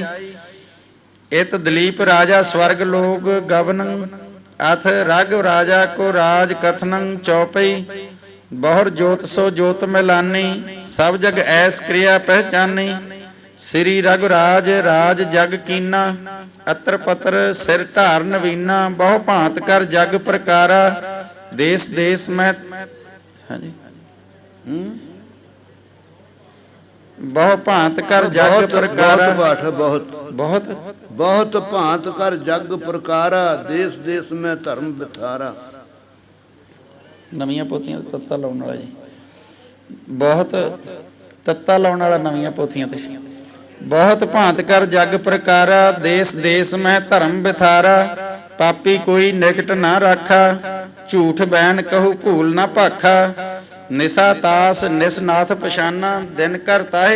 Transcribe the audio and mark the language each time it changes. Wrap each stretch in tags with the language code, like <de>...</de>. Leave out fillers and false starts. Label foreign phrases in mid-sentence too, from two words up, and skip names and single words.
<bra>इत दलीप राजा स्वर्ग लोग गवन, अथ राघव राजा को राज कथनं चौपई। बहुर जोत सो जोत मिलानी, सब जग ऐस क्रिया पहचानी। श्री रघुराज राज जग कीना, अत्र पत्र सिर धार नवीना। बहु भांत कर जग प्रकारा, देश देश में हाँ जी बहु भांत कर जग प्रकारा। बहुत बहुत बहुत भांत कर जग प्रकारा, देश देश में धर्म बिथारा।</bra> <pa>ਨਵੀਆਂ ਪੋਥੀਆਂ ਤੇ ਤੱਤਾ ਲਾਉਣ ਵਾਲਾ ਜੀ, ਬਹੁਤ ਤੱਤਾ ਲਾਉਣ ਵਾਲਾ ਨਵੀਆਂ ਪੋਥੀਆਂ ਤੇ।</pa> <bra>ਬਹੁਤ ਭਾਂਤ ਕਰ ਜਗ ਪ੍ਰਕਾਰਾ, ਦੇਸ ਦੇਸ ਮੈਂ ਧਰਮ ਬਿਥਾਰਾ, ਪਾਪੀ ਕੋਈ ਨਿਕਟ ਨਾ ਰਾਖਾ, ਝੂਠ ਬੈਨ ਕਹੂ ਭੂਲ ਨਾ ਭਾਖਾ, ਨਿਸਾ ਤਾਸ ਨਿਸਨਾਥ ਪਛਾਨਾ, ਦਿਨ ਕਰ ਤਾਹੇ</bra>